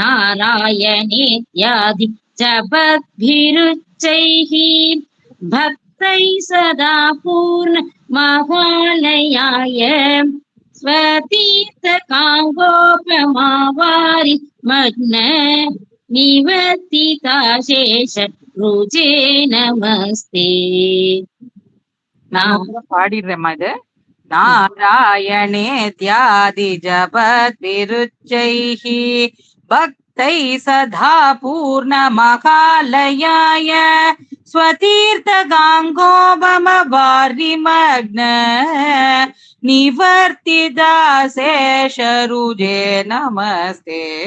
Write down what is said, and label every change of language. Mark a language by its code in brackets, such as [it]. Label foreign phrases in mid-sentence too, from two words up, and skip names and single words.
[sa] नारायणेत्यादि जपद्भिरुच्चैः भक्तैः भक्तै सदा पूर्ण महालयाय स्वतीर्थकाङ्गोपमावारि मग्न निवर्तिताशेष रुजे नमस्ते. [ta] நான் பாடிடுறேம்மா இது. [sa] नारायणेत्यादि जपद्विरुच्चैः भक्तैः सदा पूर्णमहालयाय स्वतीर्थगाङ्गोपमवारिमग्न निवर्तिदाशेषरुजे नमस्ते.